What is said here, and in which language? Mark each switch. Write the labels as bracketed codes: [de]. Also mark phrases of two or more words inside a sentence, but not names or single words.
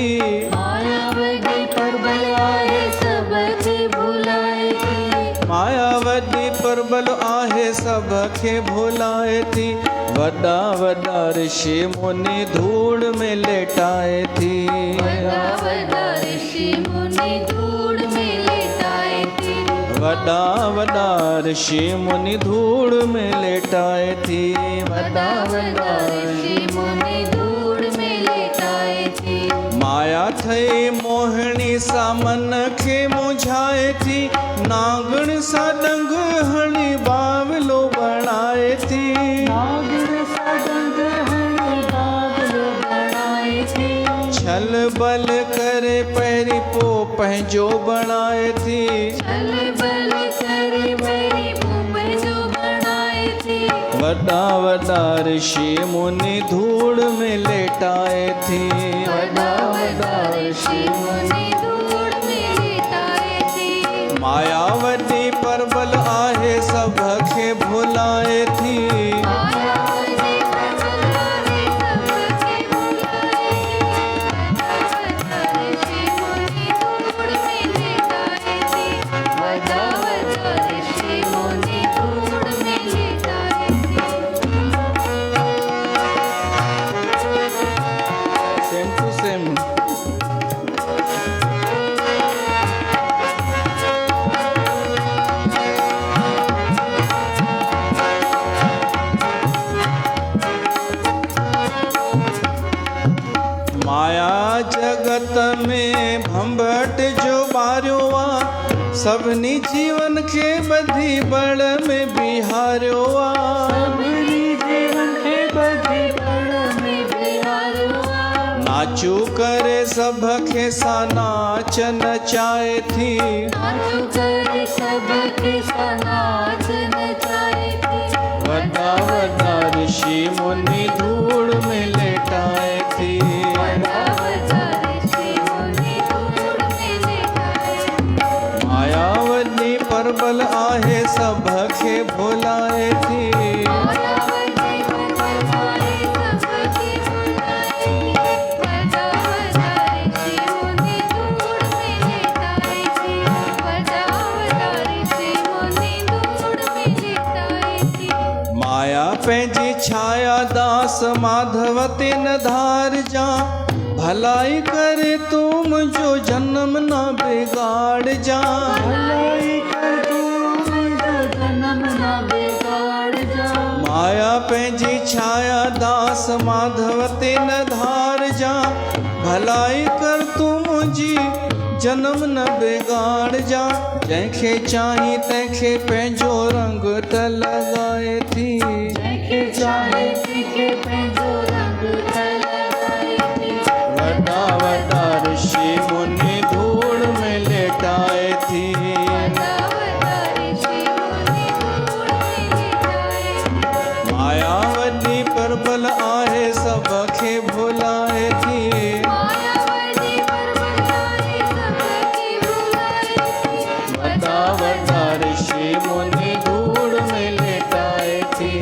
[sd] माया वॾी परबल आहे सभ खे भुलाए थी, माया वॾी परबल आहे सभ खे भुलाए थी, वॾा वॾा ऋषि मुनि धूड़ में लेटाए थी, वॾा वॾा ऋषि मुनि धूड़ में लेटाए थी, वॾा वॾा ऋषि मुनि धूड़ में लेटाए थी, वॾा वॾा ऋषि मुनि धूड़ में लेटाए थी। माया थई मोहिणी सा मन खे मुझाए थी, नागण सा डंग हणी बावलो बणाए थी, नागण सा डंग हणी बावलो बणाए थी, छल बल करे पहिरीं पोइ पंहिंजो बणाए थी, छल बल करे पहिरीं पोइ पंहिंजो बणाए थी, वॾा वॾा ऋषि मुनि धूड़ में लेटाए थी, वॾा वॾा ऋषि मुनि धूड़ में लेटाए थी। माया वॾी परबल आहे सभ खे भुलाए थी, माया वॾी परबल आहे सभ खे भुलाए थी, वॾा वॾा ऋषि मुनि धूड़ में लेटाए थी, [en] same to same. [sd] माया जगत में भंभट जो बारियो आ, सभिनी जीवन खे ॿधी बड़ में बिहारियो आ, सभिनी जीवन खे ॿधी बड़ में बिहारियो आ, नाचू करे सभ खे सा नाच नचाए थी, नाचू करे सभ खे सा नाच नचाए थी, वॾा वॾा ऋषि मुनि धूड़ में लेटाए थी, वॾा वॾा ऋषि मुनि धूड़ में लेटाए थी, माया वॾी परबल आहे सभ खे भुलाए थी, माया वॾी परबल आहे सभ खे भुलाए थी, वॾा वॾा ऋषि मुनि धूड़ में लेटाए थी, वॾा वॾा ऋषि मुनि धूड़ में लेटाए थी। माया पंहिंजी छाया दास माधव ते न धार जा, भलाई करे तुम जो जन्म न बिगाड़ जा, भलाई कर तू मुंहिंजो जन्म न बिगाड़ जा, माया पंहिंजी छाया दास माधव ते न धार जा, भलाई कर तूं मुंहिंजी जन्म न बिगाड़ जा, जंहिंखे चाही तंहिंखे पंहिंजो रंग त लॻाए थी, जंहिंखे चाहे तंहिंखे पंहिंजो रंग त लॻाए थी, वॾा वॾा ऋषि मुनि धूड़ में लेटाए थी, वॾा वॾा ऋषि मुनि धूड़ में लेटाए थी, माया वॾी परबल आहे सभ खे भुलाए थी, माया वॾी परबल आहे सभ खे भुलाए थी, वॾा वॾा ऋषि मुनि धूड़ में लेटाए